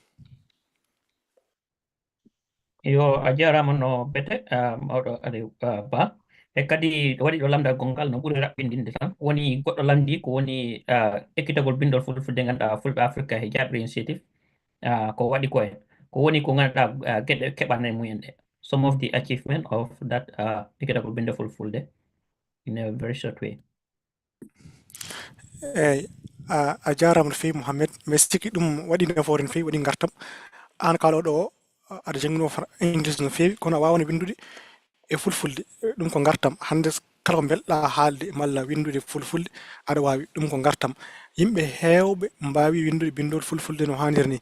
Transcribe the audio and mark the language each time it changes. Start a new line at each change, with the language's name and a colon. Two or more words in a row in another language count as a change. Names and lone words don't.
Fula: yo a jarama no bete mawɗo Aliou Ba e kadi waɗi ɗo lamdal gongal no ɓuuri raɓɓindinde tan woni goɗɗo lamdi ko woni ekkitagol bindol fulfulde ganduɗa fulɓe Africa e Jaɓri initiative ko waɗi ko en ko woni ko ganduɗa gueɗe keɓane mumen ɗe
English: some of the achievement of that
Fula: ekkitagol bindol fulfulde
English: in a very short way
Fula: eyyi a jarama no fewi Mouhamed mi sikki ɗum waɗi nafoore no fewi waɗi gartam an kaloɗo o aɗa janngino English no fewi kono a wawano windude e fulfulde ɗum ko gartam hande kala ko belɗa haalde malla windude fulfulde aɗa wawi ɗum ko gartam yimɓe heewɓe mbawi windude bindol fulfulde no hanniri ni